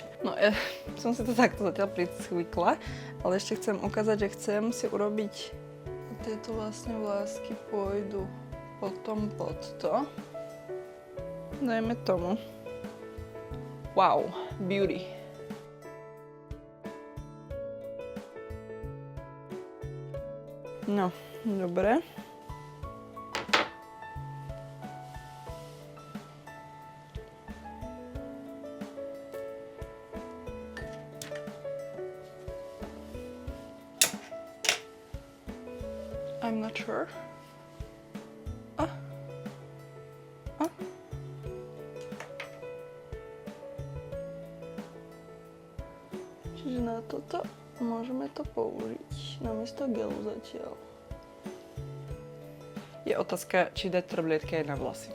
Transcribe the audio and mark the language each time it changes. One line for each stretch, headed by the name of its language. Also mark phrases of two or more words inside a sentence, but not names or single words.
Slovak: No ja som si to takto zatiaľ pricvykla, ale ešte chcem ukázať, že chcem si urobiť tieto vlastne vlásky pôjdu potom pod to. Dajme tomu.
English: Wow, beauty.
Slovak: No, dobre.
English: I'm not sure.
Slovak: Čiže na toto môžeme to použiť namiesto gelu zatiaľ. Je otázka, či dať trblietky aj na vlasy.